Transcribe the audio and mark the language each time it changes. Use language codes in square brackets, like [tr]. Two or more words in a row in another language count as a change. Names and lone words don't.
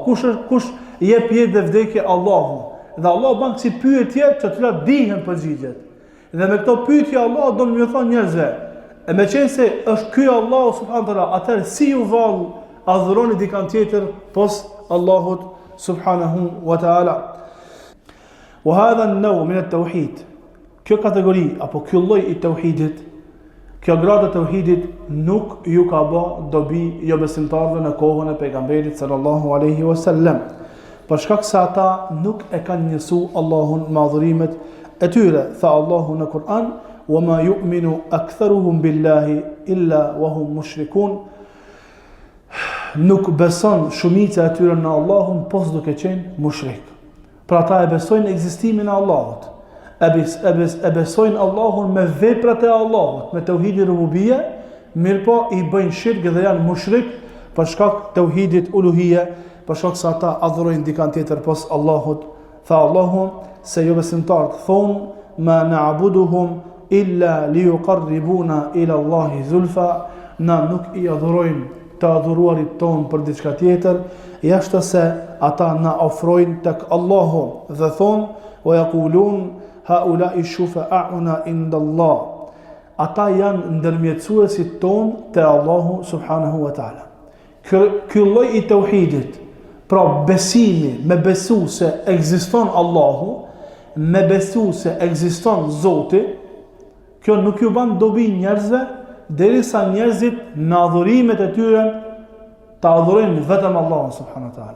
[sq] Kush jep jetë dhe vdekje? Allahu. Dhe Allah ban si pyetje që të dihen përgjigjet. Dhe me këto pyetje Allah do më thonë njerëzve, e me qenë se është ky Allahu [ar] سبحانه وتعالى, [sq] atëherë si ju vallë adhuroni dikant tjetër pos Allahut [ar] سبحانه وتعالى. وهذا النوع من التوحيد. [sq] Kjo kategori apo ky lloj i tauhidit, kjo gradë e tauhidit nuk ju ka bë dobi jo besimtarëve në kohën e pejgamberit [ar] صلى الله عليه وسلم. [sq] Për shkak se ata nuk e kanë njësu Allahun me adhurimet e tyre. Tha Allahu në Kur'an: [ar] وَمَا يُؤْمِنُ أَكْثَرُهُمْ بِاللَّهِ إِلَّا وَهُمْ مُشْرِكُونَ. [sq] Nuk beson shumica e tyre në Allahun pos duke qenë mushrik. Pra ata e besojnë ekzistimin e Allahut. E besojnë Allahun me veprat e Allahut, me tauhidin rububia, mirë po i bëjnë shirk dhe janë mushrik për shkak tauhidit uluhia, për shkak se ata adhurojnë dikant tjetër pos Allahut. Tha Allahu se jo besimtarët thonë: [ar] ما نعبدهم إلا ليقربونا إلى الله زلفى. [sq] Na nuk i adhurojmë të adhuruarit tonë për diçka tjetër, jashtë se ata na ofrojnë tek Allahu dhe thonë: [ar] ويقولون هؤلاء شفعاؤنا عند الله. [sq] Ata janë ndërmjetësuesit tonë te Allahu [ar] سبحانه وتعالى. [sq] Ky lloj i tauhidit, pra besimi, me besu se ekziston Allahu, me besu se ekziston Zoti, kjo nuk ju ban dobi njerëzve, derisa njerëzit me adhurimet e tyre ta adhurojnë vetëm Allahun [ar] سبحانه وتعالى.